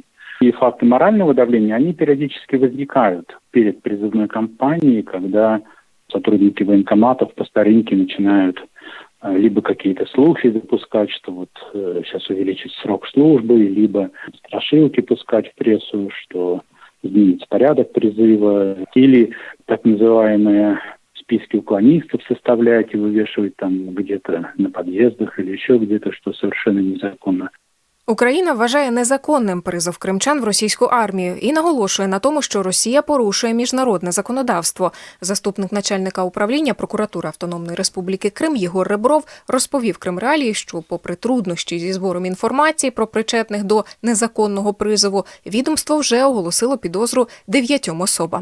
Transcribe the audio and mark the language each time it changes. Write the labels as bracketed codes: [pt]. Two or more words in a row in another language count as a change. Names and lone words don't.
[ru] И факты морального давления, они периодически возникают перед призывной кампанией, когда Сотрудники военкоматов по старинке начинают либо какие-то слухи запускать, что вот сейчас увеличится срок службы, либо страшилки пускать в прессу, что изменится порядок призыва, или так называемые списки уклонистов составлять и вывешивать там где-то на подъездах или еще где-то, что совершенно незаконно. [uk] Україна вважає незаконним призов кримчан в російську армію і наголошує на тому, що Росія порушує міжнародне законодавство. Заступник начальника управління прокуратури Автономної Республіки Крим Єгор Ребров розповів Кримреалії, що попри труднощі зі збором інформації про причетних до незаконного призову, відомство вже оголосило підозру 9 особам.